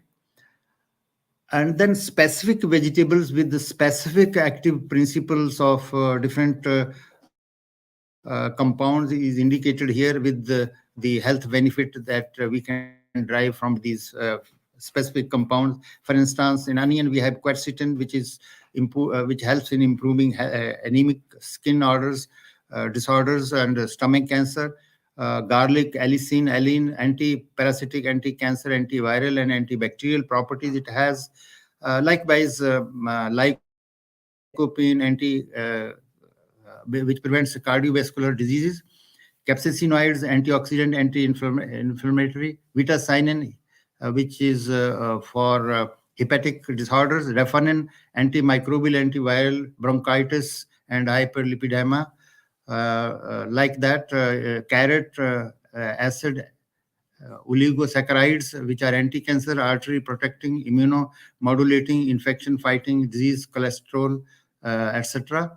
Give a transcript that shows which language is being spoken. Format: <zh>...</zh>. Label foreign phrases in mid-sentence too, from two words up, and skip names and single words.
<en>And then specific vegetables with the specific active principles of different compounds is indicated here with the health benefit that we can derive from these specific compounds. For instance, in onion we have quercetin, which helps in improving anemic skin disorders and stomach cancer. Garlic, allicin, alline, anti-parasitic, anti-cancer, antiviral, and antibacterial properties it has. Likewise, lycopene, which prevents cardiovascular diseases. Capsaicinoids, antioxidant, anti-inflammatory. Vitacinin, which is for hepatic disorders. Refernin, antimicrobial, antiviral, bronchitis, and hyperlipidemia. Like that, carrot acid, oligosaccharides, which are anti-cancer, artery protecting, immunomodulating, infection fighting, disease, cholesterol, etc.</en>